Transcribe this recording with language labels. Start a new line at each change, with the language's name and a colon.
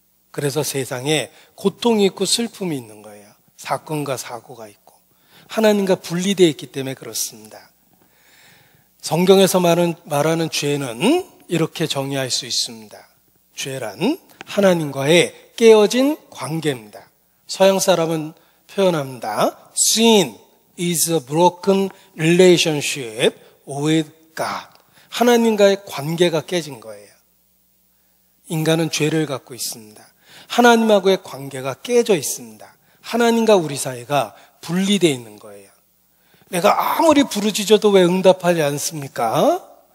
Korean: 그래서 세상에 고통이 있고 슬픔이 있는 거예요. 사건과 사고가 있고 하나님과 분리되어 있기 때문에 그렇습니다. 성경에서 말하는 죄는 이렇게 정의할 수 있습니다. 죄란 하나님과의 깨어진 관계입니다. 서양 사람은 표현합니다.
English: Sin is a broken relationship with God.
Korean: 하나님과의 관계가 깨진 거예요. 인간은 죄를 갖고 있습니다. 하나님하고의 관계가 깨져 있습니다. 하나님과 우리 사이가 분리되어 있는 거예요. 내가 아무리 부르짖어도 왜 응답하지 않습니까?